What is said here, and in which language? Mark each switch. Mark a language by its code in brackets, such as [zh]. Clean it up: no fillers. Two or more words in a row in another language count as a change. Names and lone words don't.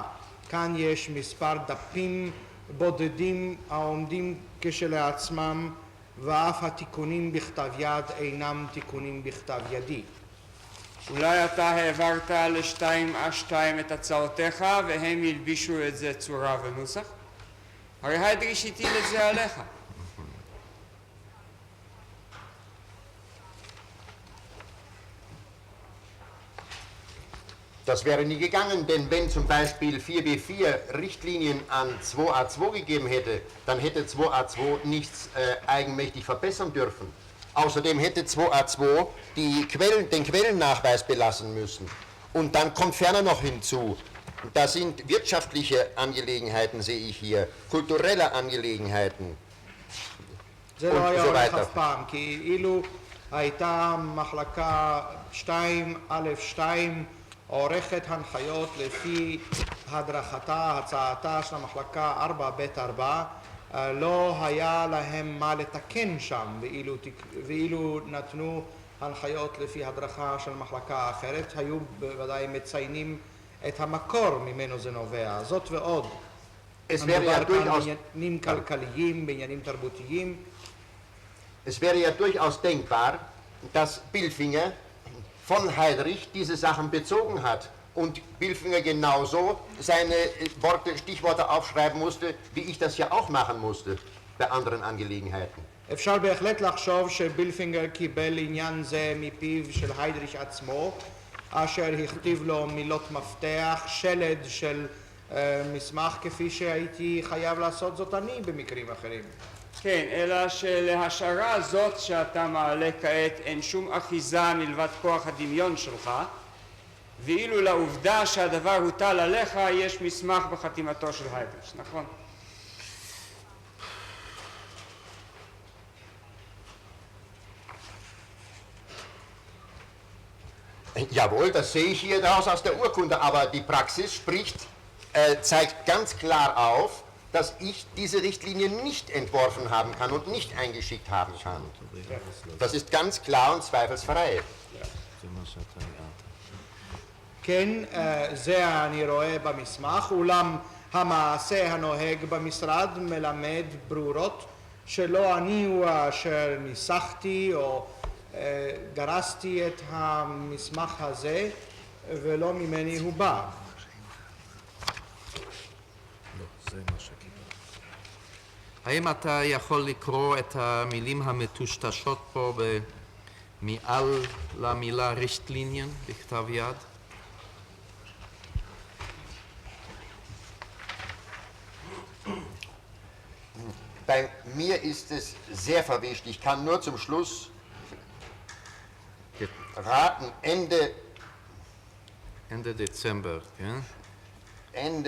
[he] כאן יש מספר דפים בודדים העומדים כשלעצמם, ואף התיקונים בכתב יד אינם תיקונים בכתב ידי. אולי אתה העברת ל2A2 את הצעותיך והם ילבישו את זה צורה ונוסח? הרי היידריש הטיל את זה עליך. [de] Das wäre nie gegangen, denn wenn zum Beispiel 4b4 Richtlinien an 2a2 gegeben hätte, dann hätte 2a2 nichts eigenmächtig verbessern dürfen. Außerdem hätte 2a2 den Quellennachweis belassen müssen. Und dann kommt ferner noch hinzu, da sind wirtschaftliche Angelegenheiten, sehe ich hier, kulturelle Angelegenheiten. [he] זה לא היה הולך אף פעם, כי אילו הייתה מחלקה 2א2 עורכת הנחיות לפי הדרכתה, הצעתה של המחלקה 4ב4, לא היה להם מה לתקן שם, ואילו נתנו הנחיות לפי הדרכה של מחלקה אחרת, היו בוודאי מציינים את המקור ממנו זה נובע. זאת ועוד, מדובר כאן בעניינים כלכליים, בעניינים תרבותיים. [de] Es wäre ja durchaus denkbar, dass Bilfinger von Heydrich diese Sachen bezogen hat und Bilfinger genauso seine Stichworte aufschreiben musste, wie ich das ja auch machen musste bei anderen Angelegenheiten. [he] אפשר בהחלט לחשוב שבילפינגר קיבל עניין זה מפיו של היידריש עצמו, אשר הכתיב לו מילות מפתח, שלד של מסמך כפי שהייתי חייב לעשות זאת אני במקרים אחרים. כן, אלא שלהשערה הזאת שאתה מעלה כעת אין שום אחיזה מלבד כוח הדמיון שלך, ואילו לעובדה שהדבר הוטל עליך יש מסמך בחתימתו של היידריש, נכון? [de] Jawohl, das sehe ich hier daraus aus der Urkunde, aber die Praxis zeigt ganz klar auf, dass ich diese Richtlinie nicht entworfen haben kann und nicht eingeschickt haben kann. Das ist ganz klar und zweifelsfrei. [he] כן, זה אני רואה במסמך, אולם המעשה הנוהג במשרד מלמד ברורות שלא אני הוא אשר ניסחתי או גרסתי את המסמך הזה ולא ממני הוא בא. האם אתה יכול לקרוא את המילים המטושטשות פה מעל למילה רישטליניאן בכתב יד? [de] Bei mir ist es sehr verwischt. Ich kann nur zum Schluss raten, Ende Dezember, ja?